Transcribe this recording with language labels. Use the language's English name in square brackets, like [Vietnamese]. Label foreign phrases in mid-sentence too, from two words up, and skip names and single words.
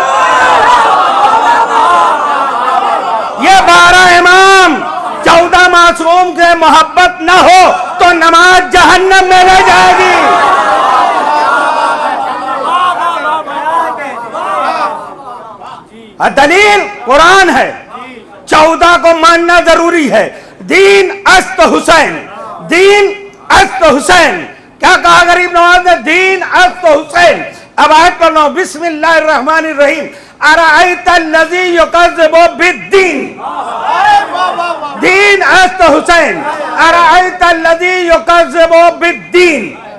[Urdu] یہ 12 امام 14 معصوم سے محبت نہ ہو تو نماز جہنم میں لے جائے گی. دلیل قرآن ہے. 14 کو ماننا ضروری ہے. [Persian] دین است حسین، دین است حسین. [Urdu] کیا کہا غریب نواز نے؟ [Persian] دین است حسین. [Urdu] اب آیت پڑھنا. [Arabic] بسم اللہ الرحمن الرحیم. ارأیت الذی یکذب بالدین. [Persian] دین است حسین. [Arabic] ارأیت الذی یکذب بالدین.